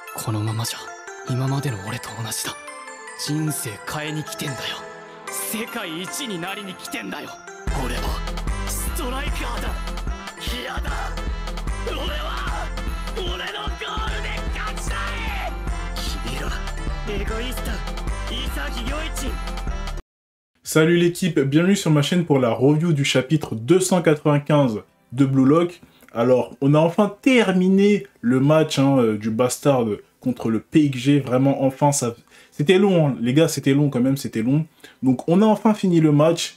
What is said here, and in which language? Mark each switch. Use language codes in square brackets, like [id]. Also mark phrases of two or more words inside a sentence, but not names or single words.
[ja] このままじゃ今までの俺と同じだ。人生変えに来てんだよ。世界一になりに来てんだよ。俺はストライカーだ。嫌だ。俺は俺のゴールで勝ちたい。君らエゴイスト潔良一。 [fr] Salut l'équipe, bienvenue sur ma chaîne pour la review du chapitre 295 de Blue Lock. Alors, on a enfin terminé le match du Bastard contre le PXG. Vraiment, enfin, ça... C'était long, hein. Les gars, c'était long quand même, c'était long. Donc, on a enfin fini le match.